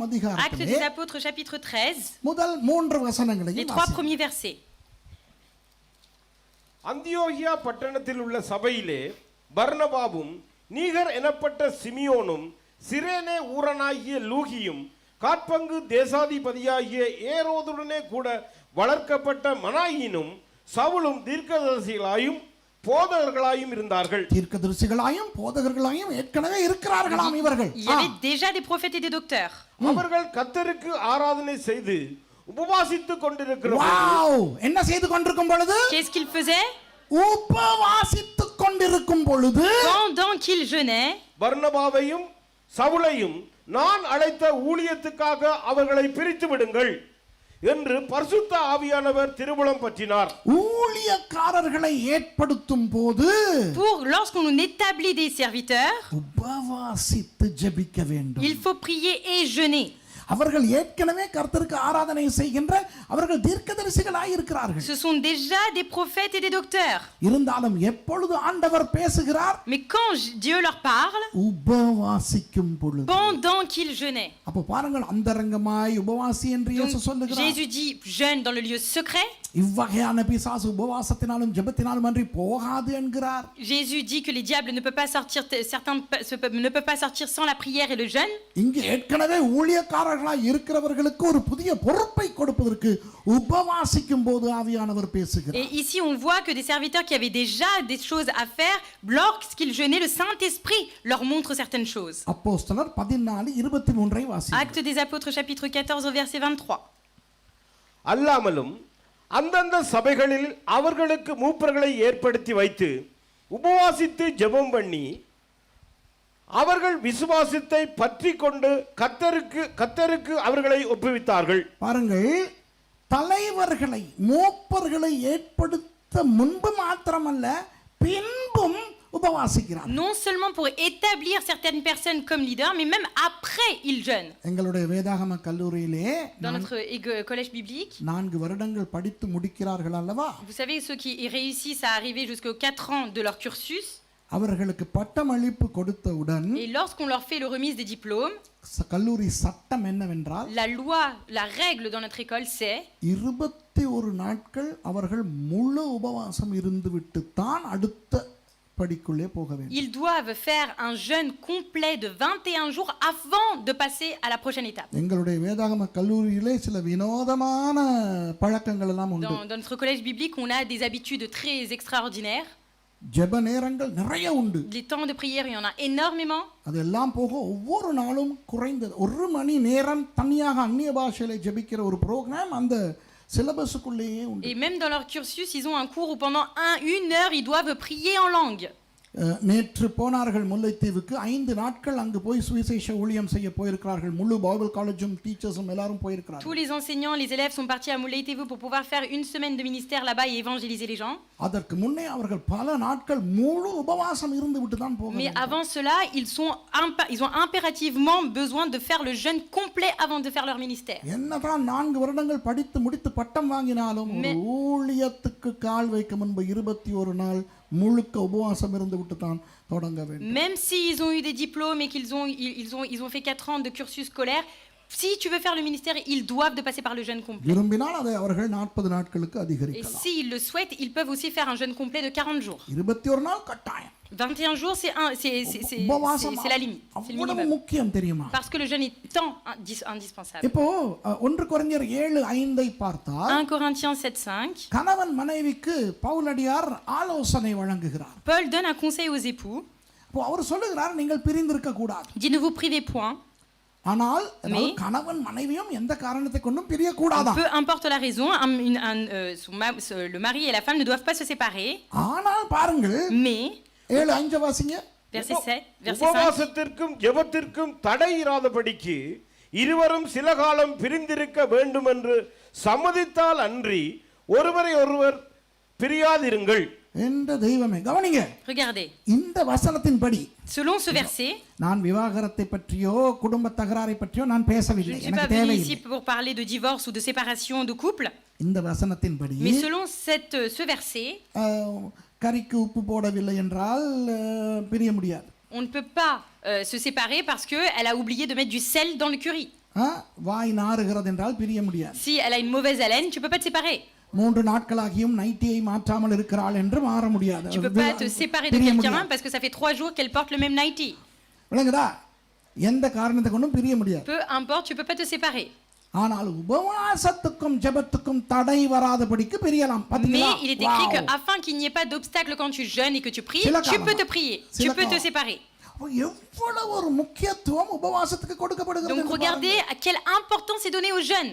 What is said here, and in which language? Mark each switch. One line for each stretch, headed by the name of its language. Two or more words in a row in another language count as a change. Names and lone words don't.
French: Actes des
Tamil: அதிகாரத்திலே
French: apôtres chapitre 13,
Tamil: முதல் 3
French: les
Tamil: வசனங்களையும் 3 வாசியுங்கள்.
French: premiers versets.
Tamil: அந்தியோகியா பட்டணத்தில் உள்ள சபையிலே பர்னபாவும் நீகர் எனப்பட்ட சிமியோனும் சிரேனே ஊரனாகிய லூகியும் காற்பங்கு தேசாதிபதியாகிய ஏரோதுடனே கூட வளர்க்கப்பட்ட மனாயினும் சவுலும் தீர்க்கதரிசிகளாயும் போதகர்களாயும் இருந்தார்கள். தீர்க்கதரிசிகளாயும் போதகர்களாயும் ஏற்கனவே இருக்கிறார்களாம் இவர்கள்.
French: Il y avait déjà des prophètes et des docteurs.
Tamil: அவர்கள் கர்த்தருக்கு ஆராதனை செய்து உபவாசித்துக் கொண்டிருக்கிறார்கள். வாவ்! என்ன செய்து கொண்டிருக்கும் பொழுது?
French: Qu'est-ce qu'ils faisaient?
Tamil: உபவாசித்துக் கொண்டிருக்கும் பொழுது
French: Pendant qu'ils jeûnaient,
Tamil: பர்னபாவையும் சவுலையும் நான் அழைத்த ஊழியத்துக்காக அவர்களை பிரித்து விடுங்கள் என்று பரிசுத்த ஆவியானவர் திருவுளம் பற்றினார். ஊழியக்காரர்களை ஏற்படுத்தும் போது
French: lorsqu'on établit des serviteurs,
Tamil: உபவாசித்து ஜெபிக்க வேண்டும்.
French: il faut prier et jeûner.
Tamil: அவர்கள் ஏற்கனவே கர்த்தருக்கு ஆராதனை செய்கின்ற அவர்கள் தீர்க்கதரிசிகளாய் இருக்கிறார்கள்.
French: Ce sont déjà des prophètes et des docteurs.
Tamil: இருந்தாலும் எப்பொழுது ஆண்டவர் பேசுகிறார்?
French: Mais quand Dieu leur parle,
Tamil: உபவாசிக்கும் பொழுது.
French: pendant qu'ils jeûnaient.
Tamil: அப்ப பாருங்கள், அந்தரங்கமாய் உபவாசி என்று இயேசு சொல்லுகிறார்.
French: Jésus dit jeûne dans le lieu secret.
Tamil: இவ்வகையான பிசாசு உபவாசத்தினாலும் ஜெபத்தினாலும் அன்றி போகாது என்கிறார்.
French: Jésus dit que les diables ne peuvent pas sortir, certains ne peuvent pas sortir sans la prière et le jeûne.
Tamil: இங்கு ஏற்கனவே ஊழியக்காரர்களாய் இருக்கிறவர்களுக்கு ஒரு புதிய பொறுப்பை கொடுப்பதற்கு உபவாசிக்கும் போது ஆவியானவர் பேசுகிறார்.
French: Et ici on voit que des serviteurs qui avaient déjà des choses à faire, lorsqu'ils jeûnaient, le Saint-Esprit leur montre certaines choses.
Tamil: அப்போஸ்தலர் 14:23 வாசியுங்கள்.
French: Actes des apôtres chapitre 14 au verset 23.
Tamil: அல்லாமலும் அந்தந்த சபைகளில் அவர்களுக்கு மூப்பர்களை ஏற்படுத்தி வைத்து உபவாசித்து ஜெபம் பண்ணி அவர்கள் விசுவாசத்தை பற்றி கொண்டு கர்த்தருக்கு அவர்களை ஒப்புவித்தார்கள். பாருங்கள், தலைவர்களை மூப்பர்களை ஏற்படுத்த முன்பு மாத்திரமல்ல பின்பும் உபவாசிக்கிறார்.
French: Non seulement pour établir certaines personnes comme leaders, mais même après ils jeûnent.
Tamil: எங்களுடைய வேதாகம கல்லூரியிலே
French: Dans notre collège biblique,
Tamil: 4 வருடங்கள் படித்து முடிக்கிறார்கள் அல்லவா?
French: vous savez, ceux qui réussissent à arriver jusqu'aux 4 ans de leur cursus,
Tamil: அவர்களுக்கு பட்டமளிப்பு கொடுத்தவுடன்
French: et lorsqu'on leur fait le remise des diplômes,
Tamil: கல்லூரி சட்டம் என்னவென்றால்
French: la loi, la règle dans notre école, c'est
Tamil: 21 நாட்கள் அவர்கள் முழு உபவாசம் இருந்துவிட்டு தான் அடுத்த படிக்குள்ளே போக வேண்டும்.
French: ils doivent faire un jeûne complet de 21 jours avant de passer à la prochaine étape.
Tamil: எங்களுடைய வேதாகம கல்லூரியிலே சில வினோதமான பழக்கங்கள் எல்லாம் உண்டு.
French: Dans notre collège biblique, on a des habitudes très extraordinaires.
Tamil: ஜெப நேரங்கள் நிறைய உண்டு.
French: Les temps de prière, il y en a énormément.
Tamil: அதெல்லாம் போக ஒவ்வொரு நாளும் குறைந்தது 1 மணி நேரம் தனியாக அந்நிய பாஷையில ஜெபிக்கிற ஒரு புரோகிராம் அந்த சிலபஸுக்குள்ளேயே உண்டு.
French: Et même dans leur cursus, ils ont un cours où pendant 1 heure, ils doivent prier en langue.
Tamil: நேற்று போனார்கள் முல்லைத்தீவுக்கு 5 நாட்கள் அங்கு போய் சுவிசேஷ ஊழியம் செய்ய போயிருக்கிறார்கள். முழு
English: Bible College teachers
Tamil: எல்லாரும் போயிருக்கிறார்கள்.
French: Tous les enseignants, les élèves sont partis à Moulay-Thévou pour pouvoir faire une semaine de ministère là-bas et évangéliser les gens.
Tamil: அதற்கு முன்னே அவர்கள் பல நாட்கள் முழு உபவாசம் இருந்து விட்டு தான் போக
French: Mais avant cela, ils ont impérativement besoin de faire le jeûne complet avant de faire leur ministère.
Tamil: என்னதான் 4 வருடங்கள் படித்து முடித்து பட்டம் வாங்கினாலும் ஊழியத்துக்கு கால் வைக்க முன்பு 21 நாள் முழுக்க உபவாசம் இருந்து விட்டு தான் தொடங்க வேண்டும்.
French: Même s'ils ont eu des diplômes et qu'ils ont fait 4 ans de cursus scolaire, si tu veux faire le ministère, ils doivent de passer par le jeûne complet.
Tamil: விரும்பினால் அதை அவர்கள் 40 நாட்களுக்கு
French: Et
Tamil: அதிகரிக்கலாம்.
French: s'ils le souhaitent, ils peuvent aussi faire un jeûne complet de 40 jours.
Tamil: 21 நாள் கட்டாயம்.
French: 21 jours, c'est la limite, c'est le
Tamil: அவ்வளவு
French: minimum.
Tamil: முக்கியம் தெரியுமா?
French: Parce que le jeûne est tant indispensable.
Tamil: இப்போ 1 கொரிந்தியர் 7:5 பார்த்தால்
French: 1 Corinthiens 7:5,
Tamil: கணவன் மனைவிக்கு பவுலடியார் ஆலோசனை வழங்குகிறார்.
French: Paul donne un conseil aux époux.
Tamil: இப்போ அவர் சொல்லுகிறார் நீங்கள் பிரிந்திருக்க கூடாது.
French: Il dit ne vous privez point.
Tamil: ஆனால் கணவன் மனைவியும் எந்த காரணத்தை கொண்டும் பிரிய கூடாதா?
French: Peu importe la raison, le mari et la femme ne doivent pas se séparer.
Tamil: ஆனால் பாருங்கள்,
French: Mais
Tamil: 7:5 வாசிங்க.
French: verset 7, verset 5.
Tamil: உபவாசத்திற்கும் ஜெபத்திற்கும் தடை இராதபடிக்கு இருவரும் சில காலம் பிரிந்திருக்க வேண்டும் என்று சம்மதித்தால் அன்றி ஒருவரை ஒருவர் பிரியாதிருங்கள். என்ற தெய்வமே கவனிங்க.
French: Regardez.
Tamil: இந்த வசனத்தின்படி
French: Selon ce verset,
Tamil: நான் விவாகரத்தை பற்றியோ குடும்ப தகராறை பற்றியோ நான்
French: je
Tamil: பேசவில்லை.
French: ne suis
Tamil: எனக்கு
French: pas venu
Tamil: தேவையில்லை.
French: ici pour parler de divorce ou de séparation de couple,
Tamil: இந்த வசனத்தின்படி
French: mais selon ce verset,
Tamil: கறிக்கு உப்பு போடவில்லை என்றால் பிரிய முடியாது.
French: on ne peut pas se séparer parce qu'elle a oublié de mettre du sel dans le curry.
Tamil: வாய் நாறுகிறது என்றால் பிரிய முடியாது.
French: Si elle a une mauvaise haleine, tu peux pas te séparer.
Tamil: 3 நாட்களாகியும் நைட்டியை மாற்றாமல் இருக்கிறாள் என்று மாற முடியாது.
French: Tu peux pas te séparer de quelqu'un parce que ça fait 3 jours qu'elle porte le même nightie.
Tamil: விளங்குதா? எந்த காரணத்தை கொண்டும் பிரிய முடியாது.
French: Peu importe, tu peux pas te séparer.
Tamil: ஆனால் உபவாசத்துக்கும் ஜெபத்துக்கும் தடை வராதபடிக்கு பிரியலாம்.
French: Mais il est écrit que afin qu'il n'y ait pas d'obstacle quand tu jeûnes et que tu pries, tu peux te prier, tu peux te séparer.
Tamil: எவ்வளவு ஒரு முக்கியத்துவம் உபவாசத்துக்கு கொடுக்கப்படுகிறது.
French: Donc regardez à quelle importance est donnée au jeûne.